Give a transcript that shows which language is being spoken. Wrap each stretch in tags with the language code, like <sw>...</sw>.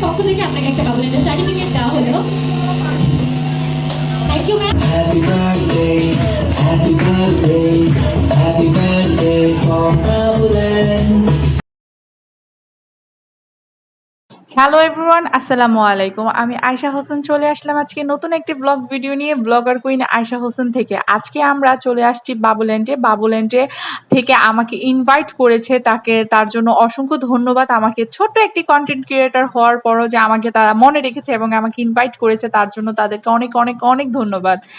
<bn>পক্ষ থেকে আপনাকে একটা বাবুল্যান্ডের সার্টিফিকেট দেওয়া হলো। Thank you ma'am.</bn> <en>Happy birthday, happy birthday, happy birthday from Babuland.</en> <bn>Hello everyone, আসসালামু আলাইকুম। আমি আয়শা হোসেন চলে আসলাম আজকে নতুন একটি ব্লগ ভিডিও নিয়ে, ব্লগার কুইন আয়শা হোসেন থেকে। আজকে আমরা চলে আসছি বাবুল্যান্ডে। বাবুল্যান্ডে থেকে আমাকে ইনভাইট করেছে, তার জন্য অসংখ্য ধন্যবাদ। আমাকে ছোট্ট একটি কন্টেন্ট ক্রিয়েটর হওয়ার পরও যে আমাকে তারা মনে রেখেছে এবং আমাকে ইনভাইট করেছে, তার জন্য তাদেরকে অনেক অনেক অনেক ধন্যবাদ।</bn>